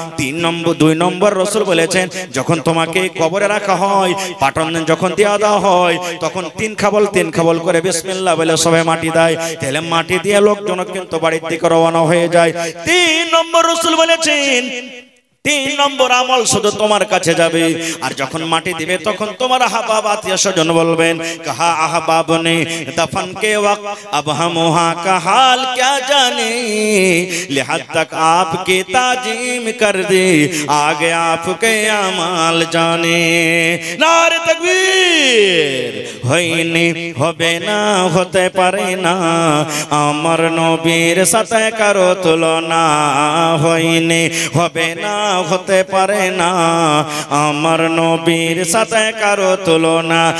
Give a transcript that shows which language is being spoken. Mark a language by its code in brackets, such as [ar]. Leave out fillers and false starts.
[bn] 2 নম্বর রাসূল বলেছেন যখন তোমাকে কবরে রাখা হয়, পাটন যখন দেওয়া দেওয়া হয়, তখন 3 খাবল করে বিসমিল্লাহ বলে সবাই মাটি দেয়। তাহলে মাটি দিয়ে লোকজন কিন্তু বাড়ির দিকে রওনা হয়ে যায়। 3 নম্বর রাসূল বলেছেন 3 নম্বর আমল শুধু তোমার কাছে যাবে। আর যখন মাটি দিবে তখন তোমার আহবাব আত্মীয় স্বজন বলবেন [hi] কাহা আহবাব নে দফন के वक्त अब हम वहां का हाल क्या जाने, लिहाज तक आपकी ताजीम कर दे आगे आपके अमाल जाने। नारे तकबीर। [bn] হইনি হবে না হতে পারে না আমার নবীর সাথে কারো তুলনা, হইনি হবে না হতে পারে না আমার নবীর সাথে কারো তুলনা।